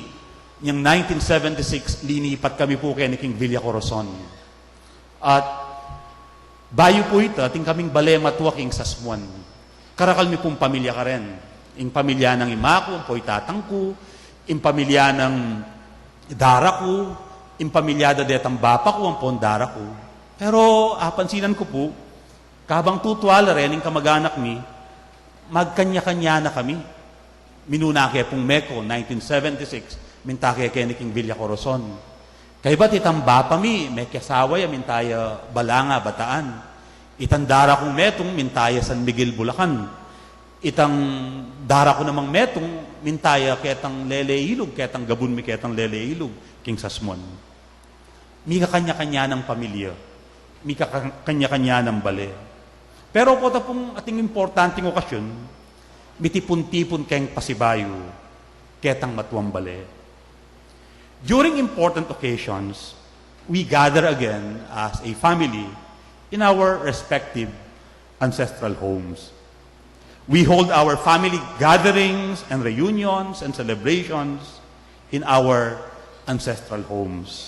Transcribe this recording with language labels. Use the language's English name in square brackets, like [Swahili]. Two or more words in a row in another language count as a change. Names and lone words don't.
[Pampanga] Yung 1976, linipat kami po kay King Villa Corazon. At bayo po ito, ating kaming balema tuwaking sasmuan. Karakal mi pong pamilya ka rin. Yung pamilya ng ima ko, ang po'y tatang ko, yung pamilya ng dara ko, yung pamilya da detang bapa ko, ang po'ng dara ko. Pero pansinan ko po, kabang tutwala rin, yung kamag-anak mi, magkanya-kanya na kami. Minuna kaya pong Meko, 1976, mintake kaya ni King Villa Corazon. Kaya ba't itang bapa mi, may kasawa ya, mintaya Balanga, Bataan. Itang dara kong metong, mintaya San Miguel, Bulacan. Itang dara ko namang metong, mintaya ketang Lele Ilog, ketang Gabun mi ketang Lele Ilog, King Sasmuan. May kakanya-kanya ng pamilya. May kakanya-kanya ng bale. Pero po ta pong ating importanteng okasyon, mitipon-tipon kayong pasibayo, ketang matuwang bale. [English] During important occasions, we gather again as a family in our respective ancestral homes. We hold our family gatherings and reunions and celebrations in our ancestral homes.